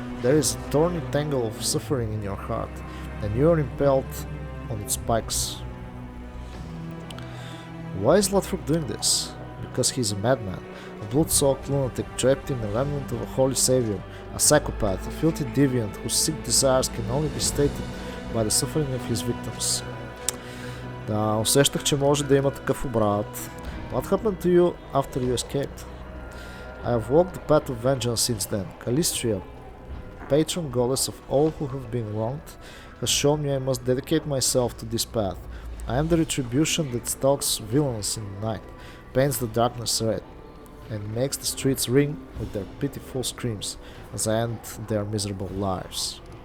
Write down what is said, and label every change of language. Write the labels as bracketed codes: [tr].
[en] There is a thorny tangle of suffering in your heart, and you are impaled on its spikes. Why is ЛАТВЕРК doing this? Because he's a madman, a blood-soaked lunatic trapped in the remnant of a holy savior, a psychopath, a filthy deviant whose sick desires can only be stated by the suffering of his victims. [bg] Да, усещах, че може да има такъв обрат. [en] What happened to you after you escaped? I have walked the path of vengeance since then. Calistria, patron goddess of all who have been wronged, has shown me I must dedicate myself to this path. I am the retribution that stalks villains in the night, paints the darkness red, and makes the streets ring with their pitiful screams as I end their miserable lives.